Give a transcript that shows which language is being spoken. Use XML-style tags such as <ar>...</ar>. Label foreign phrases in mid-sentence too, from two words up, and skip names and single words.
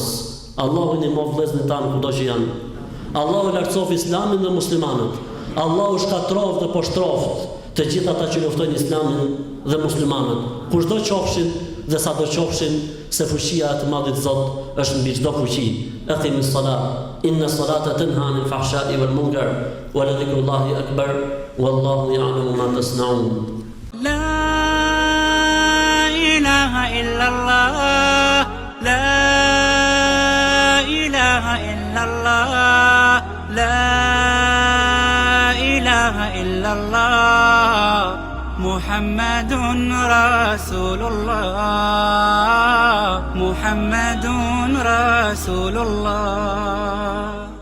<sq>Allahu ndihmoj vëllezërit tanë kudo që janë. Allahu lartësof Islamin dhe muslimanët. Allahu shkatroft dhe poshtroft të gjithë ata që luftojnë Islamin dhe muslimanët. Kushdo qofshin dhe sado qofshin, se fuqia e të Madhit Zot është mbi çdo fuqi.</sq> <ar>أقم الصلاة إن الصلاة تنهى عن الفحشاء والمنكر ولذكر الله أكبر والله يعلم ما تصنعون. لا إله إلا الله، لا إله إلا الله، لا إله إلا الله، محمد رسول الله، محمد رسول الله.</ar>